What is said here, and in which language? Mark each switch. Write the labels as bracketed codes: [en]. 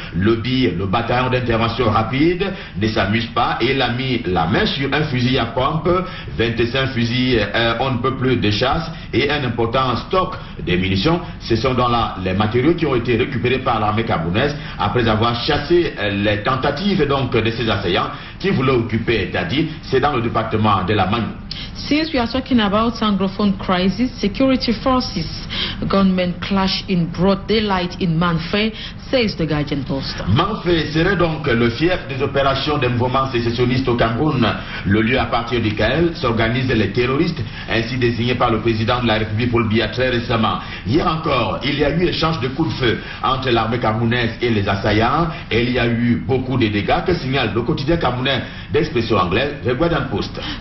[fr] Le bataillon d'intervention rapide, ne s'amuse pas et il a mis la main sur un fusil à pompe, 25 fusils, on ne peut plus de chasse et un important stock de munitions. Ce sont dans les matériaux qui ont été récupérés par l'armée camerounaise après avoir chassé les tentatives donc de ces assaillants qui voulaient occuper Dadi. C'est dans le département de la Magnou. [en] Since we are talking about Anglophone crisis, security forces, gunmen clash in broad daylight in Manfé, says the Guardian Post. [fr] Manfé serait donc le fief des opérations des mouvements sécessionnistes au Cameroun, le lieu à partir duquel s'organisent les terroristes, ainsi désignés par le président de la République Paul Biya très récemment. Hier encore, il y a eu échange de coups de feu entre l'armée camerounaise et les assaillants, et il y a eu beaucoup de dégâts que signale le quotidien camerounais d'expression anglaise, The Guardian Post.